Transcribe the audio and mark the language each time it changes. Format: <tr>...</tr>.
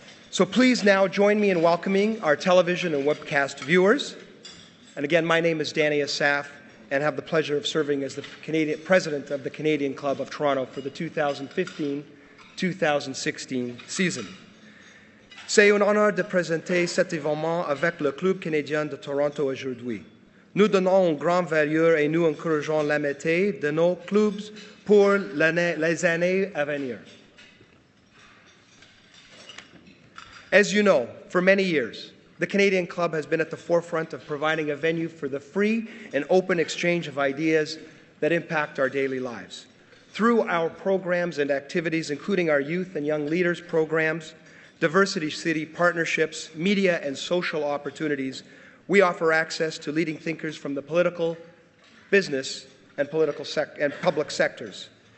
<en>So please now join me in welcoming our television and webcast viewers. And again, my name is Danny Asaf, and have the pleasure of serving as the President of the Canadian Club of Toronto for the 2015-2016 season.</en> <fr>C'est un honneur de présenter cet événement avec le Club canadien de Toronto aujourd'hui. Nous donnons une grande valeur et nous encourageons l'amitié de nos clubs pour les années à venir.</fr> <en>As you know, for many years, the Canadian Club has been at the forefront of providing a venue for the free and open exchange of ideas that impact our daily lives. Through our programs and activities, including our youth and young leaders programs, diversity city partnerships, media and social opportunities, we offer access to leading thinkers from the political, business, and public sectors.</en>